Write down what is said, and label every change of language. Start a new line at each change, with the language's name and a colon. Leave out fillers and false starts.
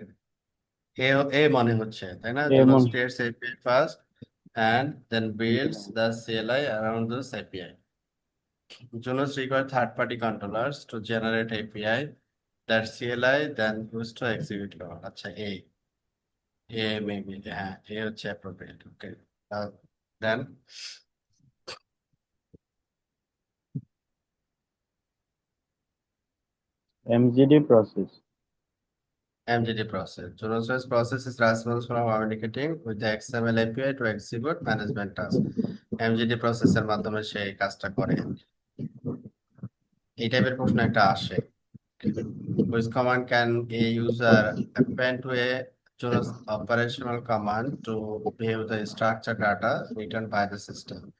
Bangla: এটা এ এ মনে হচ্ছে তাই না? এমন
English: Junos creates API first and then builds the CLI around those API। Junos require third-party controllers to generate API that CLI then used to execute code।
Bangla: আচ্ছা, maybe হ্যাঁ, হচ্ছে appropriate।
English: Okay, then MGD process. MGD process। Junos process is responsible for communicating with the XML API to execute management task।
Bangla: MGD process এর মাধ্যমে সে এই কাজটা করে। এই টাইপের প্রশ্ন একটা আসে।
English: Which command can a user append to a Junos operational command to view the structured data returned by the system?